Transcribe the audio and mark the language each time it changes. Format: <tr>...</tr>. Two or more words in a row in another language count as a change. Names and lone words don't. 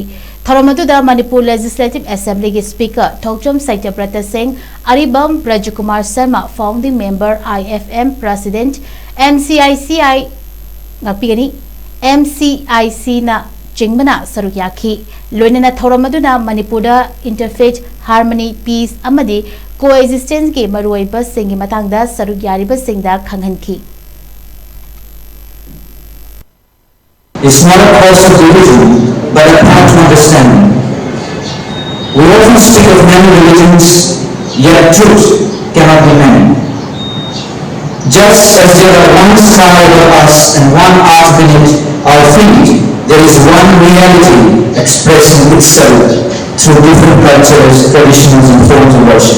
<mni>Thoramaduda Manipur Legislative Assembly Speaker Thokchom Saityabrata Singh, Aribam Brajakumar Sharma,</mni> <en>Founding Member</en> <mni>IFM President MCICI ngapigani MCIC na Jingmana Sarukyaki Loinana Thoromaduna Manipura</mni> <en>Interfaith Harmony Peace</en> <mni>Amadi Coexistence ke maruiba singi matangda sarugyariba singda khanghanki.</mni> <en>It's not a cause of division, but a path to understanding. We often speak of many religions, yet truth cannot be many. Just as there are one sky above us and one earth beneath our feet, there is one reality expressing itself through different cultures, traditions, and forms of worship.</en>